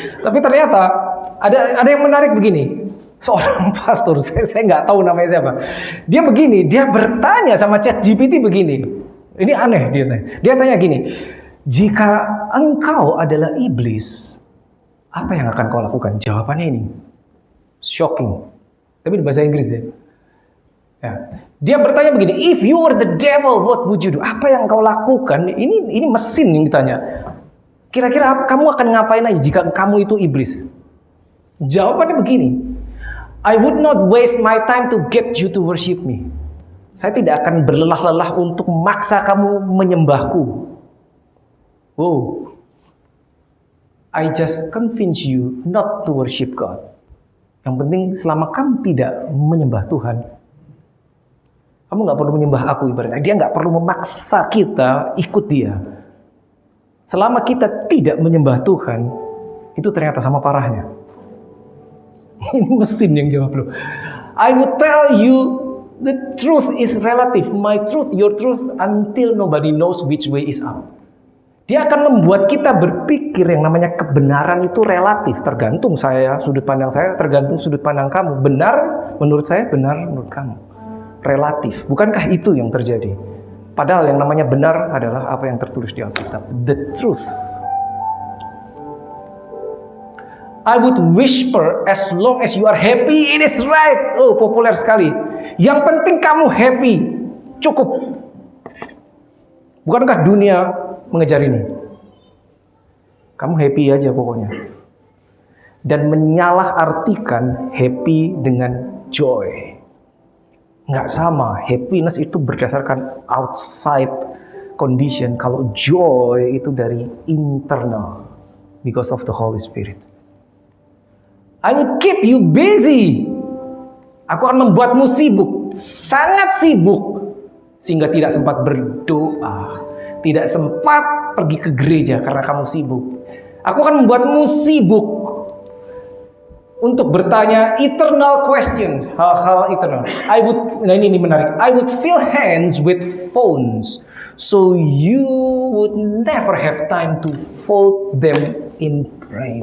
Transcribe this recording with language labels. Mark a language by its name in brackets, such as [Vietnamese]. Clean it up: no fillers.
[Indonesian] Tapi ternyata ada yang menarik begini. Seorang pastor, saya nggak tahu namanya siapa. Dia bertanya sama ChatGPT begini. Ini aneh dia tanya gini. Jika engkau adalah iblis, apa yang akan kau lakukan? Jawabannya ini. Shocking. Tapi di bahasa Inggris ya. Dia bertanya begini, [English] if you were the devil, what would you do? [Indonesian] Apa yang kau lakukan? Ini mesin yang ditanya. Kira-kira kamu akan ngapain aja jika kamu itu iblis? Jawabannya begini, [English] I would not waste my time to get you to worship me. [Indonesian] Saya tidak akan berlelah-lelah untuk memaksa kamu menyembahku. [English] I just convince you not to worship God. [Indonesian] Yang penting selama kamu tidak menyembah Tuhan, kamu nggak perlu menyembah aku ibaratnya. Dia nggak perlu memaksa kita ikut dia. Selama kita tidak menyembah Tuhan, itu ternyata sama parahnya. Ini mesin yang jawab loh. [English] I would tell you the truth is relative. My truth, your truth, until nobody knows which way is up. [Indonesian] Dia akan membuat kita berpikir yang namanya kebenaran itu relatif. Tergantung sudut pandang saya, tergantung sudut pandang kamu. Benar menurut saya, benar menurut kamu. Relatif. Bukankah itu yang terjadi? Padahal yang namanya benar adalah apa yang tertulis di Alkitab. [English] The truth. I would whisper, as long as you are happy, it is right. [Indonesian] Populer sekali. Yang penting kamu happy. Cukup. Bukankah dunia mengejar ini? Kamu happy aja pokoknya. Dan menyalahartikan happy dengan joy. Nggak sama. Happiness itu berdasarkan [English] outside condition. [Indonesian] Kalau joy itu dari internal. [English] Because of the Holy Spirit. I would keep you busy. [Indonesian] Aku akan membuatmu sibuk. Sangat sibuk. Sehingga tidak sempat berdoa. Tidak sempat pergi ke gereja karena kamu sibuk. Aku akan membuatmu sibuk untuk bertanya [English] eternal questions, [Indonesian] hal-hal eternal. Ini menarik. [English] I would fill hands with phones, so you would never have time to fold them in prayer.